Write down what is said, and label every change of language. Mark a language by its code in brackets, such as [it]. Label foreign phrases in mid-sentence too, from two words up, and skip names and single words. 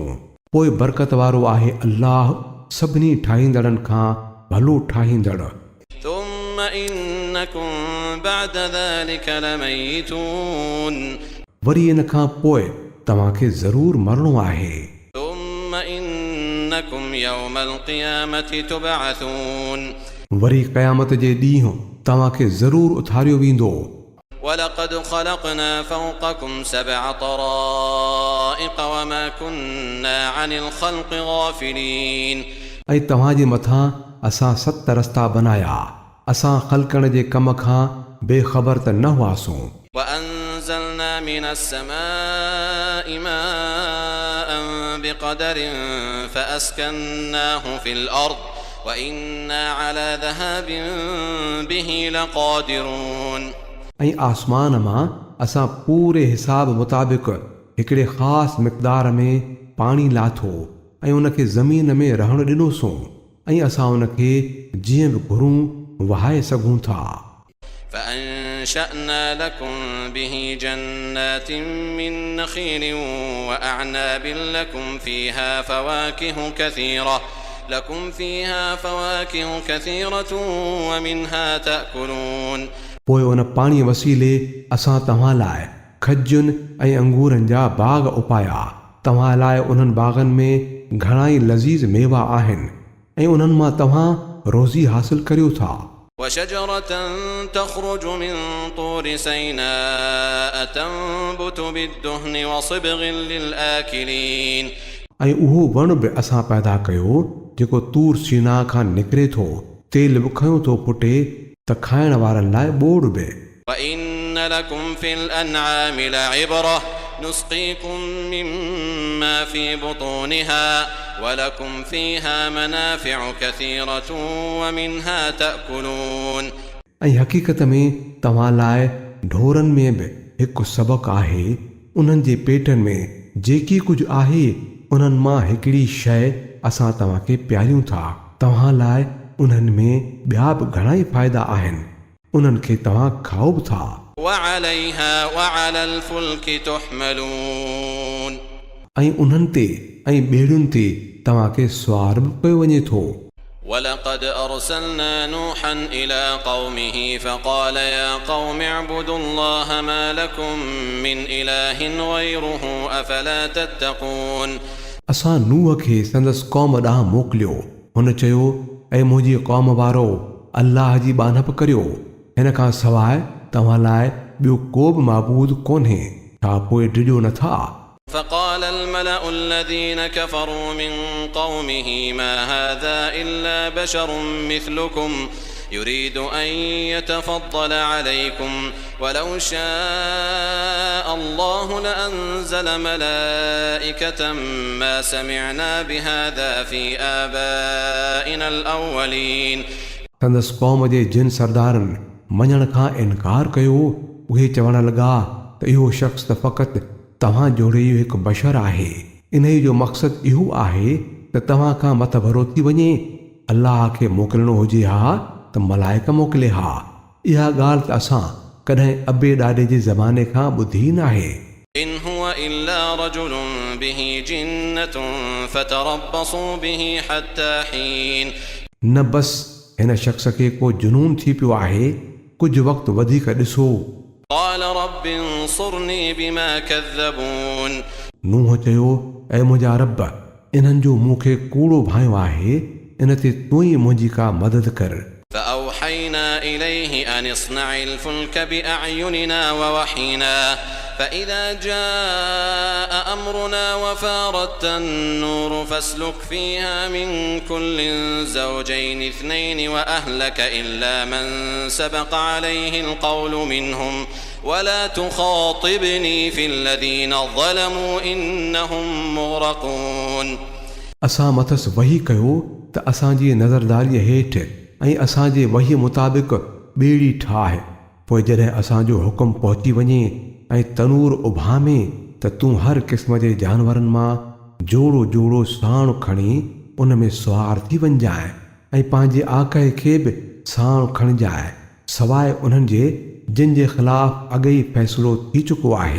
[sd] पोइ बरकत वारो आहे अल्लाह सभिनी ठाहींदड़नि खां भलो ठाहींदड़। [ar] ثم إنكم بعد ذلك لميتون, [sd] वरी इन खां पोइ तव्हांखे ज़रूरु मरणो आहे। [ar] ثم إنكم يوم القيامة تبعثون, [sd] वरी क़यामत जे ॾींहुं तव्हांखे ज़रूरु उथारियो वेंदो। [ar] ولقد خلقنا فوقكم سبع طرائق وما كنا عن الخلق غافلين, [sd] ऐं तव्हांजे मथां असां 7 रस्ता बनाया, असां ख़ल्क़ण जे कम खां बेख़बर त न हुआसूं। [ar] وأنزلنا من السماء ماء بقدر فأسكناه في الأرض وإنا على ذهاب به لقادرون, [sd] ऐं आसमान मां असां पूरे हिसाब मुताबिक़ हिकिड़े ख़ासि मिक़दार में पाणी लाथो ऐं उनखे ज़मीन में रहणु ॾिनोसूं, ऐं असां उनखे जीअं बि घुरूं वहाए सघूं था। [ar] فأنشأنا لكم به جنات من نخيل وأعناب لكم فيها فواكه كثيرة ومنها تأكلون, [sd] पोइ उन पाणी वसीले असां तव्हां लाइ खजुनि ऐं अंगूरनि जा बाग़ उपाया, तव्हां लाइ उन्हनि बाग़नि में घणाई लज़ीज़ मेवा आहिनि ऐं उन्हनि मां तव्हां रोज़ी हासिल करियो था। [ar] وشجرة تخرج من طور سيناء تنبت بالدهن وصبغ للآكلين, [sd] ऐं उहो वण बि असां पैदा कयो जेको तूर सीना खां निकिरे थो, तेल बि खयों थो फुटे त खाइण वारनि लाइ ॿोड़ बि। [ar] وإن لكم في الأنعام لعبرة نسقيكم مما في بطونها ولكم فيها منافع كثيرة ومنها تأكلون, [sd] ऐं हक़ीक़त में तव्हां लाइ ढोरनि में बि हिकु सबक़ु आहे, उन्हनि जे पेटनि में जेकी कुझु आहे उन्हनि मां हिकिड़ी शइ असां तव्हांखे प्यारियूं था। तव्हां लाइ उन्हनि में ॿिया बि घणाई फ़ाइदा आहिनि, उन्हनि खे तव्हां खाओ बि था। [ar] وعليها وعلى الفلك تحملون [sd] ऐं उन्हनि ते ऐं ॿेड़ियुनि ते तव्हांखे सुवार बि कयो वञे थो। [ar] ولقد أرسلنا نوحا إلى قومه فقال يا قوم اعبدوا الله ما لكم من إله غيره أفلا تتقون [sd] असां नूह खे संदसि क़ौम ॾांहुं मोकिलियो। हुन चयो, ऐं मुंहिंजी क़ौम वारो अल्लाह जी बानप करियो, हिन खां सवाइ तव्हां लाइ ॿियो को बि माबूद कोन्हे, छा पोइ डिॼो नथा? [ar] فقال الملأ الذين كفروا من قومه ما هذا إلا بشر مثلكم يريد أن يتفضل عليكم ولو شاء الله لأنزل ملائكة ما سمعنا بهذا في آبائنا الأولين [sd] संदसि क़ौम जे जिन सरदारनि मञण खां इनकार कयो। उहे चवण लॻा त इहो शख़्स त फ़क़ति तव्हां जोड़े इहो हिकु बशर आहे। इन जो मक़सदु इहो आहे त तव्हां खां मथभरो थी वञे। अल्लाह खे मोकिलणो हुजे हा त मलाइका मोकिले हा। इहा ॻाल्हि त असां कॾहिं अबे ॾाॾे जे ज़माने खां ॿुधी न आहे। [ar] إن هو إلا رجل به جنة فتربصوا به حتى حين [sd] न बसि हिन शख़्स खे को जुनून थी पियो आहे, कुझु वक़्तु वधीक ॾिसो। [ar] قال رب انصرني بما كذبون [sd] नूह चयो, ऐं मुंहिंजा रब, इन्हनि जो मूंखे कूड़ो भायो आहे, इन ते तूं ई मुंहिंजी का मदद कर। [ar] فأوحينا إليه أن اصنع الفلك بأعيننا ووحينا فإذا جاء أمرنا وفارت النور فاسلك فيها من كل زوجين اثنين وأهلك إلا من سبق عليه القول منهم ولا تخاطبني في الذين ظلموا إنهم مغرقون [sd] असां मथसि वही कयो त असांजी नज़रदारीअ हेठि ऐं असांजे वही मुताबिक़ ॿेड़ी ठाहे। पोइ जॾहिं असांजो हुकुम पहुची वञे ऐं तनूर उभामे त तूं हर क़िस्म जे जानवरनि मां जोड़ो जोड़ो साण खणी उन में सुवार थी वञजांइ ऐं पंहिंजे आक़ाए खे बि साण खणिजांइ, सवाइ उन्हनि जे जिन जे ख़िलाफ़ अॻेई फ़ैसिलो थी चुको आहे।